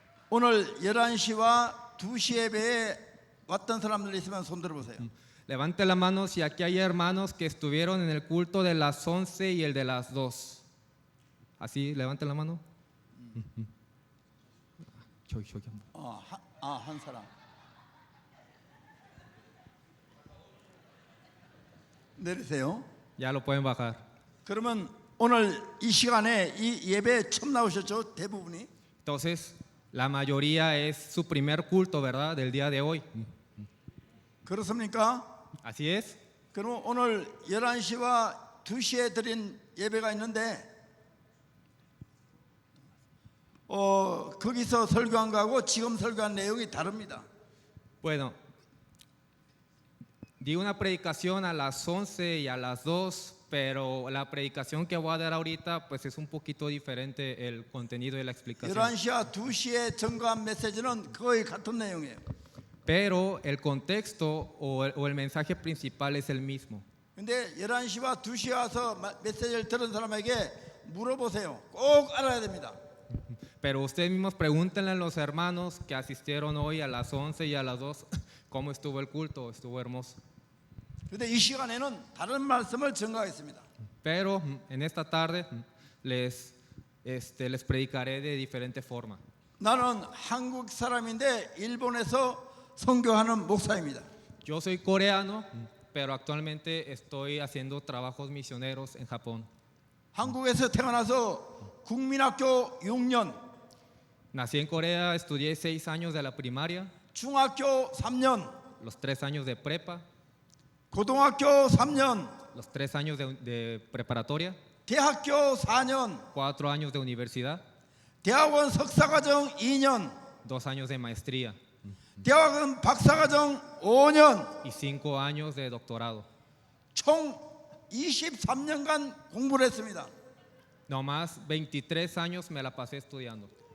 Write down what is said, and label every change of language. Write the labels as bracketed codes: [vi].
[ko] 오늘 11시와 2시 예배에 왔던 사람들 있으면 손 들어보세요. [es] Levante la mano si aquí hay hermanos que estuvieron en el culto de las 11 y el de las 2. Así, levante la mano. [ko] 저기 한번. 한 사람. 내리세요. [es] Ya lo pueden bajar. [ko] 그러면 오늘 이 시간에 이 예배에 처음 나오셨죠? 대부분이. [es] Entonces, la mayoría es su primer culto, ¿verdad? Del día de hoy. [ko] 그렇습니까? [es] Así es. [ko] 그럼 오늘 11시와 2시에 드린 예배가 있는데 거기서 설교한 거하고 지금 설교한 내용이 다릅니다. [es] Bueno, Di una predicación a las 11 y a las 2, pero la predicación que voy a dar ahorita pues es un poquito diferente el contenido y la explicación. [ko] 11시와 2시에 증거한 메시지는 거의 같은 내용이에요. [es] Pero el contexto o el mensaje principal es el mismo. [ko] 근데 11시와 2시에 와서 메시지를 들은 사람에게 물어보세요. 꼭 알아야 됩니다. [es] Pero ustedes mismos pregúntenle a los hermanos que asistieron hoy a las 11 y a las 2 cómo estuvo el culto, estuvo hermoso. [ko] 근데 이 시간에는 다른 말씀을 증거하겠습니다. [es] Pero en esta tarde les predicaré de diferente forma. [ko] 나는 한국 사람인데 일본에서 선교하는 목사입니다. [es] Yo soy coreano, pero actualmente estoy haciendo trabajos misioneros en Japón. [ko] 한국에서 태어나서 국민학교 6년, [es] Nací en Corea, estudié 6 años de la primaria, [ko] 중학교 3년, [es] los 3 años de prepa, [ko] 고등학교 3년, [es] los 3 años de preparatoria, [ko] 대학교 4년, [es] 4 años de universidad, [ko] 대학원 석사과정 2년, [es] 2 años de maestría [ko] 대학원 박사과정 5년, [es] y 5 años de doctorado. [ko] 총 23년간 공부를 했습니다. [es] No más 23 años me la pasé estudiando.